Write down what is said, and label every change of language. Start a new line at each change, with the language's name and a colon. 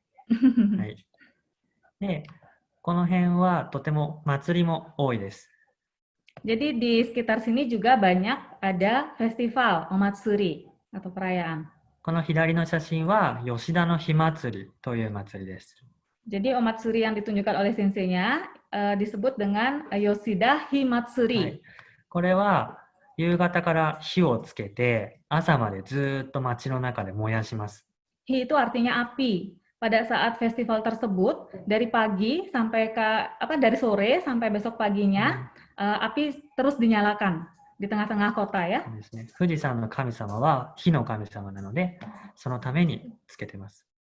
Japanese: はい。で、この辺はとても祭りも多いです。
Indonesian: Jadi di sekitar sini juga banyak ada festival Omatsuri atau perayaan.
Japanese: この左の写真は吉田の火祭りという祭りです。
Indonesian: Jadi Omatsuri yang ditunjukkan oleh senseinya disebut dengan Yoshida Himatsuri.
Japanese: はい、これは夕方から火をつけて朝までずっと街の中で燃やします。
Indonesian: Hi itu artinya api. Pada saat festival tersebut dari pagi sampai dari sore sampai besok paginya api terus dinyalakan di tengah-tengah kota ya.
Japanese: そうですね。富士山の神様は火の神様なので、そのためにつけてます。